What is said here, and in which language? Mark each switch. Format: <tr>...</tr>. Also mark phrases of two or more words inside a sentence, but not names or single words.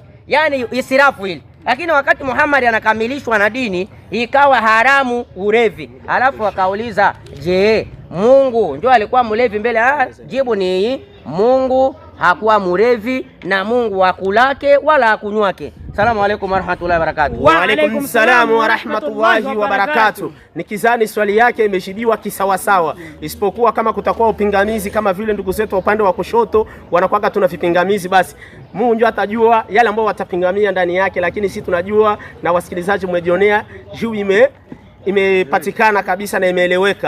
<sw>Yani israfu hili. Lakini wakati Muhammad anakamilishwa na dini ikawa haramu ulevi. Alafu akauliza, je, Mungu ndio alikuwa mulevi mbele? Jibu ni Mungu hakuwa mulevi na Mungu hakulake wala hakunywake.</sw> <ar>سلام عليكم ورحمة الله وبركاته. وعليكم السلام ورحمة الله وبركاته.</ar> <sw>Nikizani swali yake imeshibiwa kisawasawa, isipokuwa kama kutakuwa upingamizi kama vile ndugu zetu upande wa kushoto wanakuwa tuna vipingamizi, basi Mungu ndio atajua yale ambao watapingamia ndani yake, lakini sisi tunajua na wasikilizaji mmejionea juu imepatikana kabisa na imeeleweka.</sw>